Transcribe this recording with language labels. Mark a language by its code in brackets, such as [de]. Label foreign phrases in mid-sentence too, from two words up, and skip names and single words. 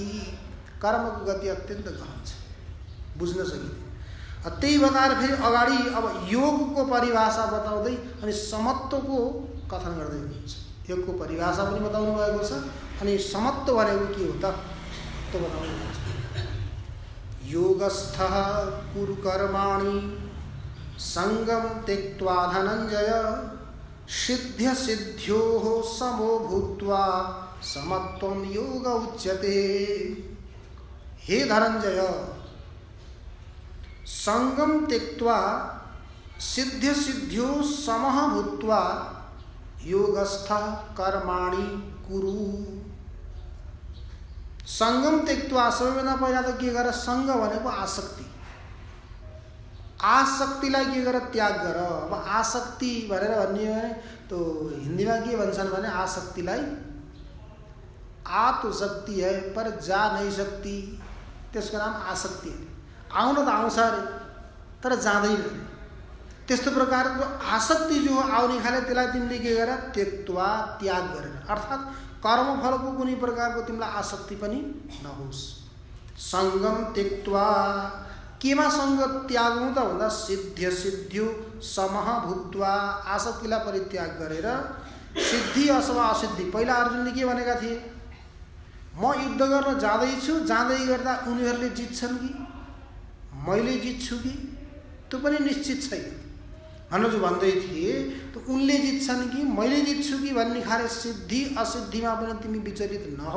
[ne] कर्मको गति अत्यन्त गहन छ, बुझ्न सकिँदैन। त्यही बताएर फेरि अगाडि अब योगको परिभाषा बताउँदै अनि समत्वको कथन गर्दै हुनुहुन्छ। योगको परिभाषा पनि बताउनु भएको छ अनि समत्व भनेको के हो त त्यो बताउनु भएको छ। [sa] योगस्थः कुरु कर्माणि संगम त्यक्त्वा धनञ्जय सिद्ध्य सिद्ध्योः समो भूत्वा समत्वं योग उच्यते। हे धनञ्जय, संगम त्यक्त्वा सिद्ध्य सिद्ध्यो समः भूत्वा योगस्थः कर्माणि कुरु। संगम त्यक्त्वा [ne] सबैभन्दा पहिला त के गर, संग भनेको आसक्ति, आसक्तिलाई के गर, त्याग गर। अब आसक्ति भनेर भन्ने हो भने तो हिन्दीमा के भन्छन् भने आसक्तिलाई [hi] आ तो शक्ति है पर जा नहीं सकती, [ne] त्यसको नाम आसक्ति है। आउन त आउँछ अरे तर जाँदैन अरे। त्यस्तो प्रकारको आसक्ति जो आउने खाले त्यसलाई तिमीले के गर, त्यक्त्वा त्याग गरेर, अर्थात् कर्मफलको कुनै प्रकारको तिमीलाई आसक्ति पनि नहोस्। [sa] संगम त्यक्त्वा [ne] केमा संग त्याग्नु त भन्दा [sa] सिद्ध्य सिद्ध्यो समः भूत्वा, [ne] आसक्तिलाई परित्याग गरेर सिद्धि अथवा असिद्धि। पहिला अर्जुनले के भनेका थिए, म युद्ध गर्न जाँदैछु, जाँदै गर्दा उनीहरूले जित्छन् कि मैले जित्छु कि त्यो पनि निश्चित छैन भनेर जो भन्दै थिए, त उनले जित्छन् कि मैले जित्छु कि भन्ने खाले सिद्धि असिद्धिमा पनि तिमी विचलित नहौ।